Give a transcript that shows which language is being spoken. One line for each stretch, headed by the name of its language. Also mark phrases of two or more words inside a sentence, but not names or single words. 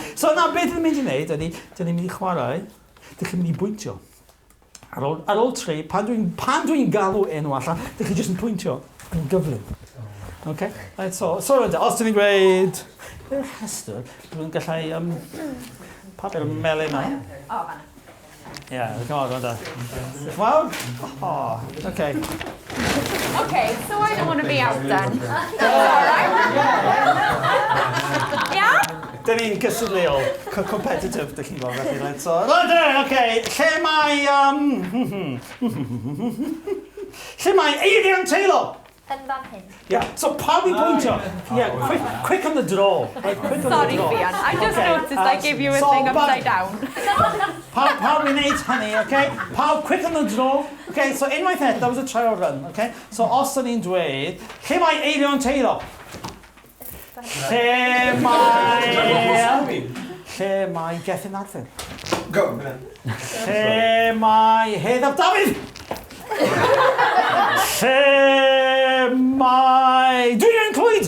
Welsh: So na, beth ydym mynd i wneud ydy, dyn ni'n mynd i chwarae, dych chi'n mynd i bwyntio. Ar ôl tri, pan dwi'n galw enw allan, dych chi jyst yn pwyntio yn gyflym. Okay? Right, so os dyn ni'n gweud, yw'r rhestr, dwi'n gallu papur melyn yma. O, fanna.
English: Yeah, come on, Rhonda. Wow. Oh, okay. Okay, so I don't want to be outdone. Alright? Yeah?
Welsh: Dyn ni'n gysylltiol, competitive, dych chi'n gweld felly, right? So, okay, lle mae, lle mae Adrian Taylor? Yn fan hyn. Yeah, so pawb i bwyntio.
English: Yeah, quick on the draw. Right, quick on Sorry, the draw. Fian. I just noticed I gave you a So, thing upside down.
Welsh: Pawb i wneud hynny, okay? Pawb,
English: quick on the draw.
Welsh: Okay, so unwaith eto,
English: that was a trial run, okay?
Welsh: So os ydyn ni'n dweud, lle mae Adrian Taylor? Lle mae Gethin Arthur? Go. Lle mae Heddaf Dafydd? Lle mae Dwyrain Clwyd?